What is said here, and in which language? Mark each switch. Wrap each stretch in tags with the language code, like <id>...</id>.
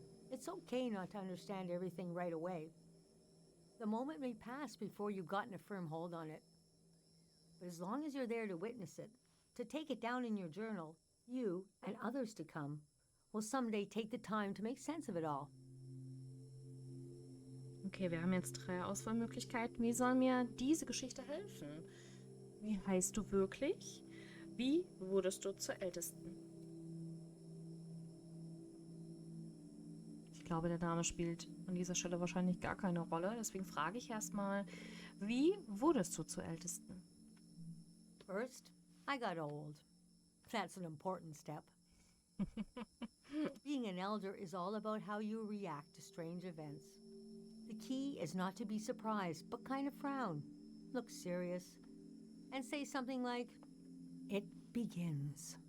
<en>It's okay not to understand everything right away. The moment may pass before you've gotten a firm hold on it. But as long as you're there to witness it, to take it down in your journal, you and others to come will someday take the time to make sense of it all.</en> <de>Okay, wir haben jetzt 3 Auswahlmöglichkeiten. Wie soll mir diese Geschichte helfen? Wie heißt du wirklich? Wie wurdest du zur Ältesten? Ich glaube, der Name spielt an dieser Stelle wahrscheinlich gar keine Rolle. Deswegen frage ich erstmal, wie wurdest du zur Ältesten?</de> <en>First, I got old. That's an important step. Being an elder is all about how you react to strange events. The key is not to be surprised, but kind of frown, look serious, and say something like, "It begins."</en>